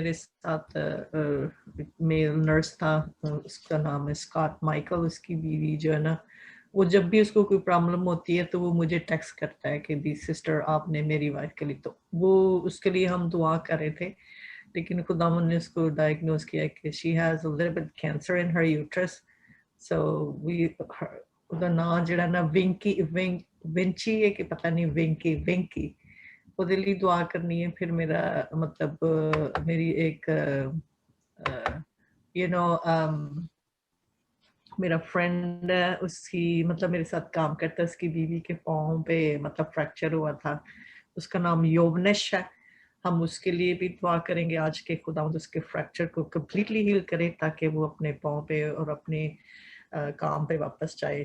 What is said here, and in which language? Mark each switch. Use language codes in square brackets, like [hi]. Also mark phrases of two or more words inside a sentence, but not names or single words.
[ur] میرے ساتھ [en] male nurse [ur] تھا، اس کا نام ہے اسکاٹ مائیکل. اس کی بیوی جو ہے نا، وہ جب بھی اس کو کوئی پرابلم ہوتی ہے تو وہ مجھے ٹیکسٹ کرتا ہے کہ دی سسٹر آپ نے میری وائف کے لیے، تو وہ اس کے لیے ہم دعا کر رہے تھے. لیکن خداوند نے اس کو ڈائگنوز کیا کہ [en] she has a little bit cancer in her uterus. [pa] سو ਉਹਦਾ ਨਾਂ ਜਿਹੜਾ ਨਾ ਵਿੰਚੀ ਹੈ کہ پتہ نہیں وینکی ਉਹਦੇ ਲਈ ਦੁਆ ਕਰਨੀ ਹੈ. [ur] پھر میرا مطلب میری ایک میرا فرینڈ ہے، اس کی مطلب میرے ساتھ کام کرتا ہے، اس کی بیوی کے پاؤں پہ مطلب فریکچر ہوا تھا. اس کا نام یوونش ہے. ہم اس کے لیے بھی دعا کریں گے آج کے خداوند اس کے فریکچر کو [en] completely heal [ur] کرے، تاکہ وہ اپنے پاؤں پہ اور اپنے کام پہ واپس جائے.